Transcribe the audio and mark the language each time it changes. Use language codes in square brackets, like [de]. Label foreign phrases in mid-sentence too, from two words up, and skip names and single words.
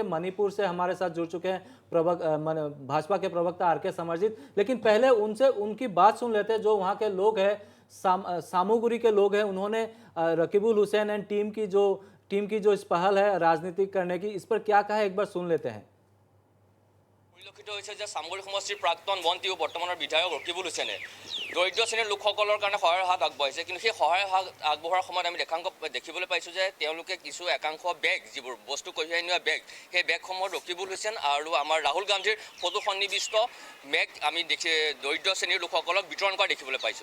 [hi] मणिपुर से हमारे साथ जुड़ चुके हैं भाजपा के प्रवक्ता आर.के. समरजीत, लेकिन पहले उनकी बात सुन लेते हैं। जो वहाँ के लोग हैं, सामूगुरी के लोग हैं, उन्होंने रकीबुल हुसैन [en] and team [hi] की जो इस पहल है राजनीतिक करने की, इस पर क्या कहा है एक बार सुन लेते हैं। [as] পৰিলক্ষিত হৈছে যে চামগুৰি সমষ্টিৰ প্ৰাক্তন মন্ত্ৰী ও বৰ্তমানৰ বিধায়ক ৰকিবুল হুছেইনে দৰিদ্ৰ শ্ৰেণীৰ লোকসকলৰ কাৰণে সহায়ৰ হাত আগবঢ়াইছে। কিন্তু সেই সহায়ৰ হাত আগবঢ়োৱাৰ সময়ত আমি দেখিবলৈ পাইছোঁ যে তেওঁলোকে কিছু একাংশ বেগ, যিবোৰ বস্তু কঢ়িয়াই নিয়া বেগ, সেই বেগসমূহত ৰকিবুল হুছেইন আৰু আমাৰ ৰাহুল গান্ধীৰ ফটো সন্নিৱিষ্ট বেগ আমি দৰিদ্ৰ শ্ৰেণীৰ লোকসকলক বিতৰণ কৰা দেখিবলৈ পাইছোঁ।